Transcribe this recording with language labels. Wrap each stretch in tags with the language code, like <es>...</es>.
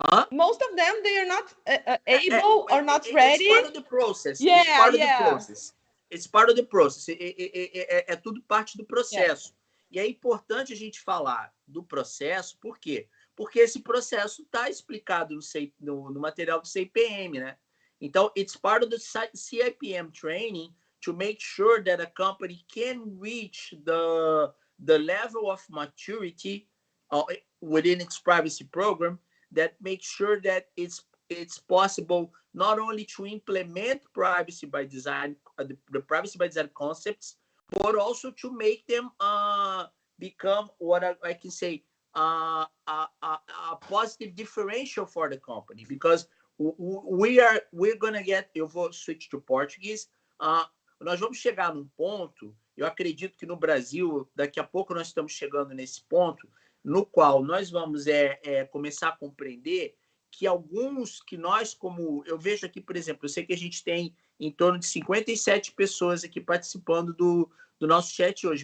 <en>Most of them, they are not able or not ready. It's part of the process. Yeah, it's part of the process. It's part of the process.</en> <pt>É tudo parte do processo. E é importante a gente falar do processo, por quê? Porque esse processo está explicado no material do CIPM, né?</pt> <en>Então, it's part of the CIPM training to make sure that a company can reach the level of maturity within its privacy program that makes sure that it's possible not only to implement privacy by design, the privacy by design concepts, but also to make them become what I can say a positive differential for the company, because we're gonna get.</en> <pt>Eu vou</pt> <en>switch to Portuguese.</en> <pt>Nós vamos chegar num ponto. Eu acredito que no Brasil, daqui a pouco nós estamos chegando nesse ponto, no qual nós vamos começar a compreender que alguns que nós, como eu vejo aqui, por exemplo, eu sei que a gente tem em torno de 57 pessoas aqui participando do nosso chat hoje.</pt>